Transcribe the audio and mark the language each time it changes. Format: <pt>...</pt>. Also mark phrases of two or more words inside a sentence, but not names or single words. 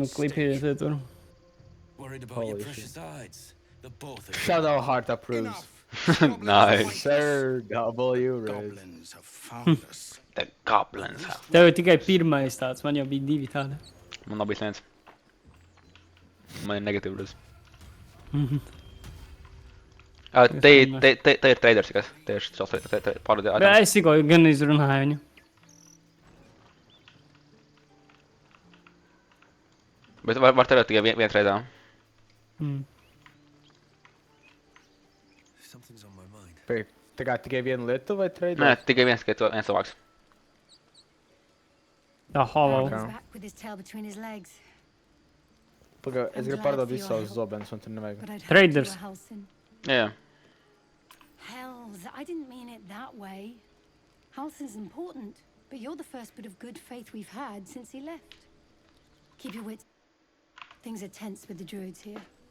<en>much at klipies stake.</en> <lv>tur.</lv> <en>Worried about your Holy precious hides. The both of you. Shadow Heart approves. Enough. Nice. Sir W. Raise. Goblins have found us. The goblins have.</en> <lv>Tev ir tikai pirmais tāds, man jau bija 2 tādi. Man nav bijis neviens. Man ir negatīvs. Te ir traders, kas tieši šos pārdod Bet es tikko gan izrunāju viņu. Bet var tradēt tikai vienu tradā.</lv> <en>Something's on my mind.</en> <lv>Tā kā tikai viena lietu vai trade? Nē, tikai viens cilvēks. Tā hollow.</lv> <en>Okay. He's back with his tail between his legs.</en> <lv>Pagā, es gribu pārdot visus savus zobenus, un tur nevajag.</lv> <en>But I'd hoped Traders. you were Halsin.</en> <lv>Jā.</lv> <en>Hells, I didn't mean it that way. Halsin's important, but you're the first bit of good faith we've had since he left. Keep your wits. Things are tense with the druids here.</en>